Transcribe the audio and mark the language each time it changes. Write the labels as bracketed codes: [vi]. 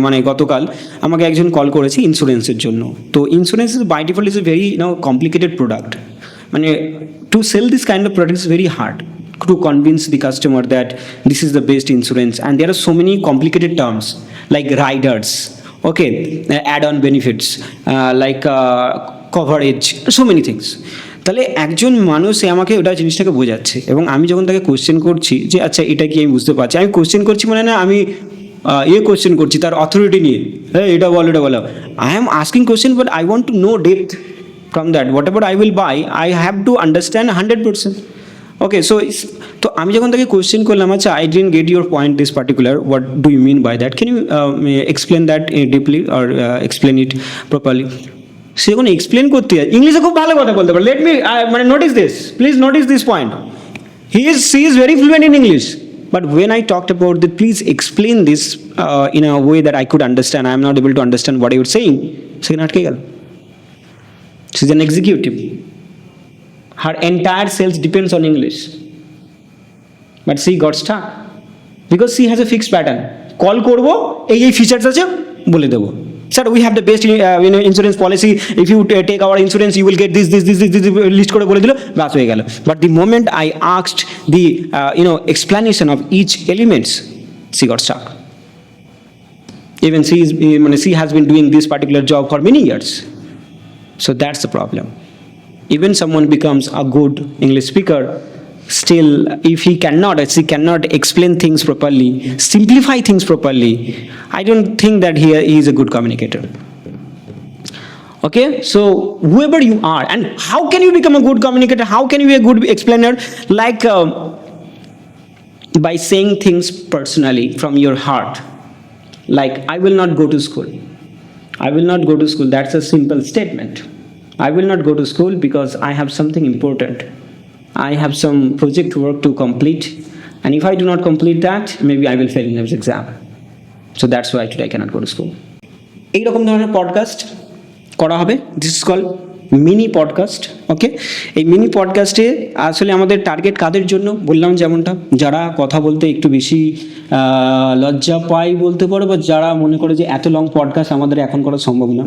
[bn] গতকাল আমাকে একজন কল করেছে ইন্স্যুরেন্সের জন্য। [en] তো insurance by default is a very complicated product, মানে to sell this kind of product is very hard to convince the customer that this is the best insurance, and there are so many complicated terms like riders, okay, add-on benefits, like coverage, so many things. [bn] তাহলে একজন মানুষ আমাকে ওটা জিনিসটাকে বোঝাচ্ছে, এবং আমি যখন তাকে কোশ্চেন করছি যে আচ্ছা এটা কি আমি বুঝতে পারছি, আমি কোশ্চেন করছি মানে না আমি কোশ্চেন করছি তার অথরিটি নিয়ে, হ্যাঁ এটা বলো, [en] I am asking question but I want to know depth from that, whatever I will buy I have to understand 100%. Okay, so [bn] তো আমি যখন তাকে কোশ্চেন করলাম আচ্ছা [en] I didn't get your point this particular, what do you mean by that, can you explain that deeply or explain it properly. [bn] সে যখন explain করতে যায় ইংলিশে খুব ভালো কথা বলতে পারে, [en] let me মানে notice this, please notice this point, she is very fluent in English, but when I talked about the please explain this in a way that I could understand, I am not able to understand what you are saying, [bn] সেখানে আটকে গেল। [en] She's an executive, her entire sales depends on English, but she got stuck because she has a fixed pattern, [bn] call করব এই features আছে বলে দেবো, [en] sir we have the best insurance policy, if you take our insurance you will get this [bn] list করে বলে দিল, বাস হয়ে গেল। [en] But the moment I asked the explanation of each elements, she got stuck. Even she has been doing this particular job for many years, so that's the problem. Even someone becomes a good English speaker, still if he cannot or she cannot explain things properly, simplify things properly, I don't think that he is a good communicator. Okay, so whoever you are, and how can you become a good communicator, how can you be a good explainer, like by saying things personally from your heart, like I will not go to school, I will not go to school, that's a simple statement. I will not go to school because I have something important, I have some project work to complete, and if I do not complete that, maybe I will fail in this exam. So that's why today I cannot go to school. [bn] এইরকম ধরনের podcast করা হবে, [en] This is call mini podcast. [bn] ওকে, এই mini পডকাস্টে আসলে আমাদের target কাদের জন্য বললাম, যেমনটা যারা কথা বলতে একটু বেশি লজ্জা পায় বলতে পারো, বা যারা মনে করে যে এত লং পডকাস্ট আমাদের এখন করা সম্ভব না।